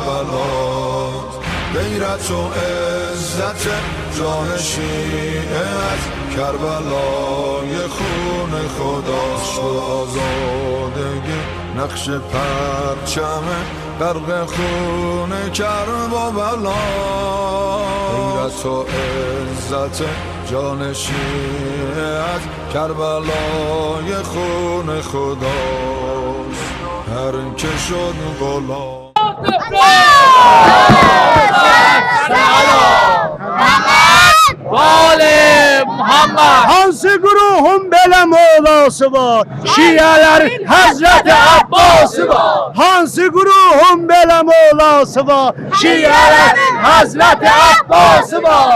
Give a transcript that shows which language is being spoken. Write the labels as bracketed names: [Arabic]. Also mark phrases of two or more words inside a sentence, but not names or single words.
[Persian] بلاد غیرت و عزت جان شیعه از کربلای خون خداست و آزادگی نقش پرچم غرق خون کرب و بلاد غیرت و عزت جان شیعه از کربلای خون خداست هر که شد غلام [Azerbaijani] Hansı grubun belə molası var? Şiələrin Həzrəti Abbası var. Hansı grubun belə molası var? Şiələrin Həzrəti Abbası var.